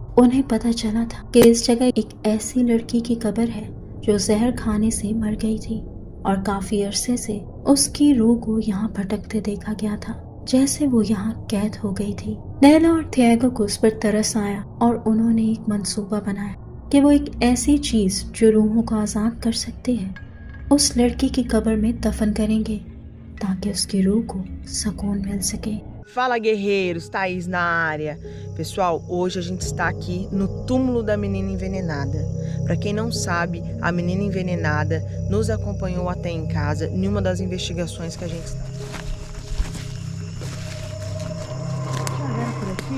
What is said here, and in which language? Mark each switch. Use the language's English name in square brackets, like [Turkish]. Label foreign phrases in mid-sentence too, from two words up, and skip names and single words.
[Hindi] उन्हें पता चला था कि इस जगह एक ऐसी लड़की की कब्र है जो जहर खाने से मर गई थी और काफी अरसे से उसकी रूह को यहाँ भटकते देखा गया था, जैसे वो यहाँ कैद हो गई थी। नैला और थियागो को उस पर तरस आया और उन्होंने एक मंसूबा बनाया कि वो एक ऐसी चीज जो रूहों को आजाद कर सकती है उस लड़की की कब्र में दफन करेंगे ताकि उसकी रूह को सुकून मिल सके। [Portuguese] Fala, guerreiros, Thaís na área. Pessoal, hoje a gente está aqui no túmulo da menina envenenada. Para quem não sabe, a menina envenenada nos acompanhou até em casa em uma das investigações que a gente está. Já era por aqui?